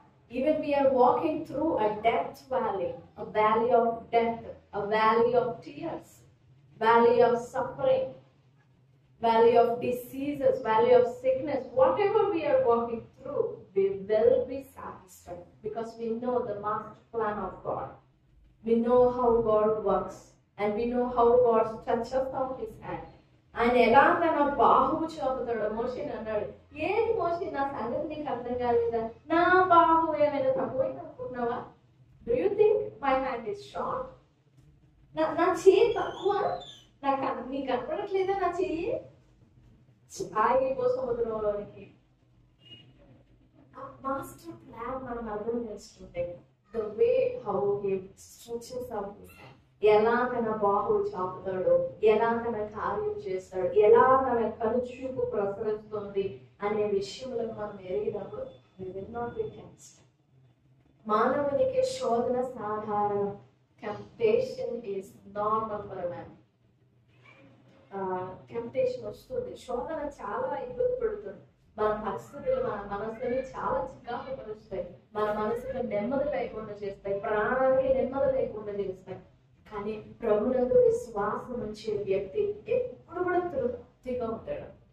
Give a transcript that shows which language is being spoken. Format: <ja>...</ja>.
<en>Even we are walking through a death valley, a valley of death, a valley of tears, valley of suffering, valley of diseases, valley of sickness, whatever we are walking through, we will be satisfied because we know the master plan of God. We know how God works and we know how God stretches out His hand.</en> <te>ఆయన ఎలా తన బాహువు చూపుతాడు. మోషేని అన్నాడు, ఏంటి మోషే నా సంగతి నీకు అర్థం కాలేదా? నా బాహువు ఏమైనా తక్కువైంది అనుకున్నావా?</te> <en>Do you think my hand is short?</en> <te>నా చెయ్యి తక్కువ? నీకు కనపడట్లేదా నా చెయ్యి? ఆగిపో సముద్రంలోనికి. మాస్టర్ ప్లాన్ మనం అర్థం చేసుకుంటే</te> <en>the way how he stretches out his hand,</en> <te>ఎలా తన బాహువు చాపుతాడు, ఎలా తన కార్యం చేస్తాడు, ఎలా తన కనుచూపు ప్రసరిస్తుంది అనే విషయంలో మనం ఎరిగినప్పుడు</te> <en>we will not be tempted.</en> <te>మానవునికి శోధన సాధారణం.</te> <en>Temptation is normal for a man.</en> <te>Temptation వస్తుంది, శోధన చాలా ఇబ్బంది పెడుతుంది, మన పరిస్థితులు మన మనసుని చాలా చికాకు పరుస్తాయి, మన మనసుకు నెమ్మది లేకుండా చేస్తాయి, ప్రాణానికి నెమ్మది లేకుండా చేస్తాయి. కానీ ప్రభునందు విశ్వాసం ఉంచే వ్యక్తి ఎప్పుడు కూడా తృప్తిగా ఉంటాడు.</te>